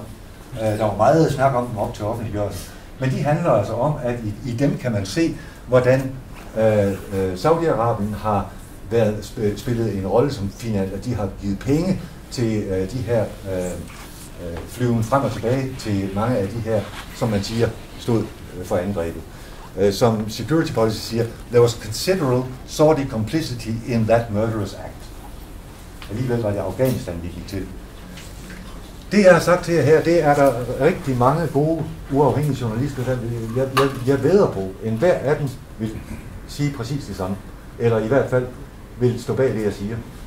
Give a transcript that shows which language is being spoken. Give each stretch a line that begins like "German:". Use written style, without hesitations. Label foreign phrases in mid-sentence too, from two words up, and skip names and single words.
Danish: Der var meget snak om dem op til offentliggørelse. Men de handler altså om, at i dem kan man se, hvordan Saudi-Arabien har spillet en rolle som final, at de har givet penge til de her flyven frem og tilbage til mange af de her, som man siger, stod for angrebet. Som Security Policy siger,
English: there was considerable Saudi complicity in that murderous act.
Danish: Alligevel var det Afghanistan, vi gik til. Det, jeg har sagt til jer her, det er der rigtig mange gode, uafhængige journalister, der jeg vædder på. Enhver af dem vil sige præcis det samme. Eller i hvert fald vil stå bag det, jeg siger.